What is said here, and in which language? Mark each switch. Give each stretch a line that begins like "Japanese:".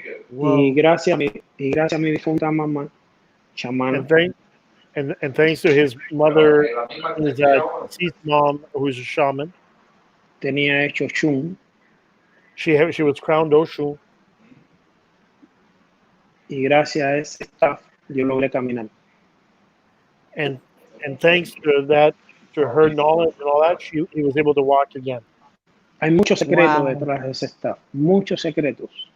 Spanish: Y gracias a mi difunta mamá, chamana.
English: And thanks to his mother, his deceased mom, who's a shaman.
Spanish: Tenía hecho Shun.
English: She was crowned Oshun.
Spanish: Y gracias a ese staff, yo logré caminar.
English: And thanks to that, to her knowledge and all that, he was able to walk again.
Spanish: Hay muchos secretos detrás de ese staff, muchos secretos.